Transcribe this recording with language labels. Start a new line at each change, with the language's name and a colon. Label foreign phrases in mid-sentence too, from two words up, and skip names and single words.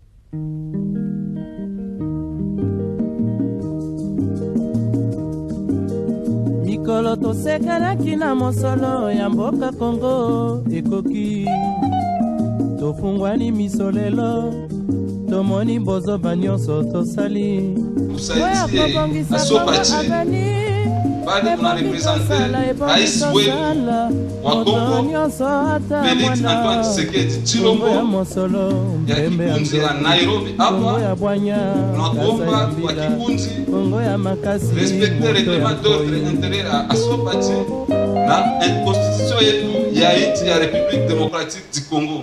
Lingala: Mikolo tosekanaki na mosolo ya mboka Kongo ekoki, tofungwani misolelo tomoni bozoba nyonso tosali
Swahili: Tusaidie Asofachi, bado tunarepresente rais wenu wa Kongo Felix Antoine Tshisekedi Tshilombo ya kikundi ya Nairobi. Hapa tunakuomba kwa kikundi
French: respecte reglement d'ordre intérieur
Swahili: ya Asofachi na constitution yetu ya nchi ya République démocratique du Congo.